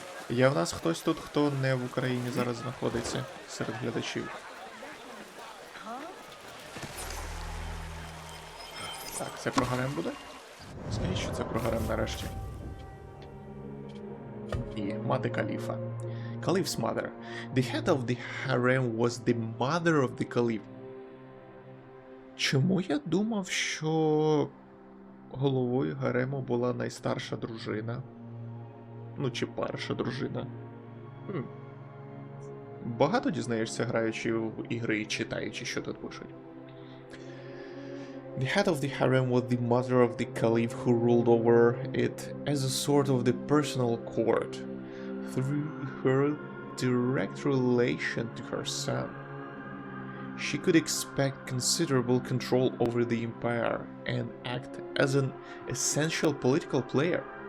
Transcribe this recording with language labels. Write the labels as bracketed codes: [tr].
[uk] Є в нас хтось тут, хто не в Україні зараз знаходиться серед глядачів? Так, це про гарем буде? Скажіть, що це про гарем нарешті. І мати каліфа. [en] Caliph's mother. The head of the harem was the mother of the caliph. [uk] Чому я думав, що головою гарему була найстарша дружина? Ну, чи перша дружина. Багато дізнаєшся, граючи в ігри і читаючи, що тут пишуть. [en] The head of the harem was the mother of the caliph who ruled over it as a sort of the personal court, through her direct relation to her son. She could expect considerable control over the empire and act as an essential political player.